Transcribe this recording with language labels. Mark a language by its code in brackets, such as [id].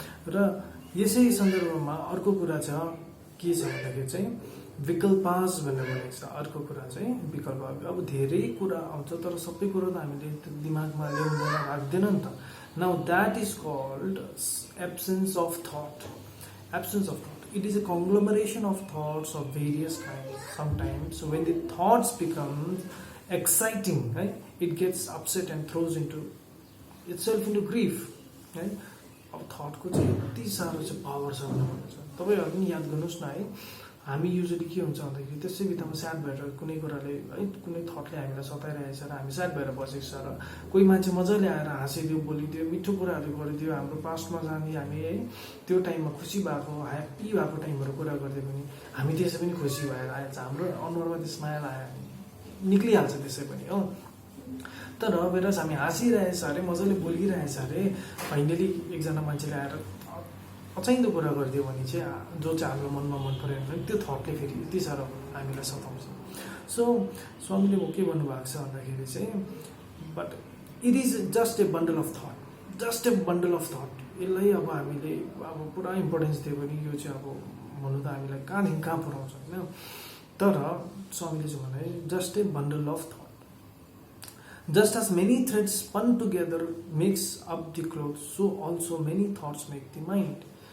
[ne] र यसै सन्दर्भमा अर्को कुरा छ के छ भन्दाखेरि चाहिँ विकल्पास भनेर भनेको छ। अर्को कुरा चाहिँ विकल्प। अब धेरै कुरा आउँछ तर सबै कुरा त हामीले दिमागमा ल्याउँदैन, राख्दैन नि त। [en] Now that is called absence of thought. Absence of thought. It is a conglomeration of thoughts of various kinds. Sometimes when the thoughts become exciting, right, it gets upset and throws into itself into grief. Right? [ne] अब थटको चाहिँ यति साह्रो चाहिँ power छ भनेर भन्छ। तपाईँहरू पनि याद गर्नुहोस् न है, हामी युजली के हुन्छ भन्दाखेरि त्यसै बित्थामा स्याड भएर कुनै कुराले है कुनै थटले हामीलाई सताइरहेछ र हामी स्याड भएर बसेको छ र कोही मान्छे मजाले आएर हाँसिदियो, बोलिदियो, मिठो कुराहरू गरिदियो, हाम्रो पास्टमा जाने हामी है त्यो टाइममा खुसी भएको, ह्याप्पी भएको टाइमहरू कुरा गरिदियो भने हामी त्यसै पनि खुसी भएर आएछ, हाम्रो अनुहारमा त्यो स्माइल आयो, निक्लिहाल्छ त्यसै पनि हो। तर बेलास हामी हाँसिरहेछ अरे, मजाले बोलिरहेछ अरे, फाइनली एकजना मान्छेले आएर अचाहिँदो कुरा गरिदियो भने चाहिँ जो चाहिँ हाम्रो मनमा मन परेन त्यो थटले फेरि यति साह्रो हामीलाई सताउँछ। [en] so [ne] स्वामीले के भन्नुभएको छ भन्दाखेरि चाहिँ [en] But it is just a bundle of thought, just a bundle of thought. [ne] यसलाई अब हामीले अब पुरा इम्पोर्टेन्स दियो भने यो चाहिँ अब भन्नु त हामीलाई कहाँदेखि कहाँ पुऱ्याउँछ होइन। तर स्वामीले चाहिँ भने [en] Just a bundle of thought. Just as many threads spun together makes up the cloth, so also many thoughts make the mind.